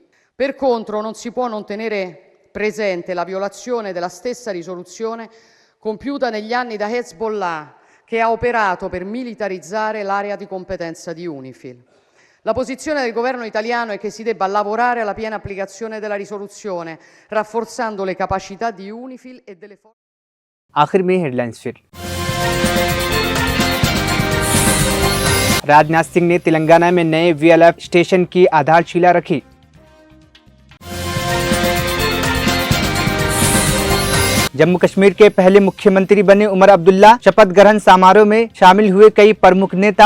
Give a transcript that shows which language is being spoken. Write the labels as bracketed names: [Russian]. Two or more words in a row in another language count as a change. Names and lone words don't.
[Italian] Per contro, non si può non tenere presente la violazione della stessa risoluzione compiuta negli anni da Hezbollah, che ha operato per militarizzare l'area di competenza di UNIFIL. La posizione del governo italiano è che si debba lavorare alla piena applicazione della risoluzione, rafforzando le capacità di UNIFIL e delle forze. [Hindi] आखिर में हेडलाइंस फिर। राजनाथ सिंह ने तेलंगाना में नए VLF स्टेशन की आधारशिला रखी। जम्मू कश्मीर के पहले मुख्यमंत्री बने उमर अब्दुल्ला शपथ ग्रहण समारोह में शामिल हुए कई प्रमुख नेता।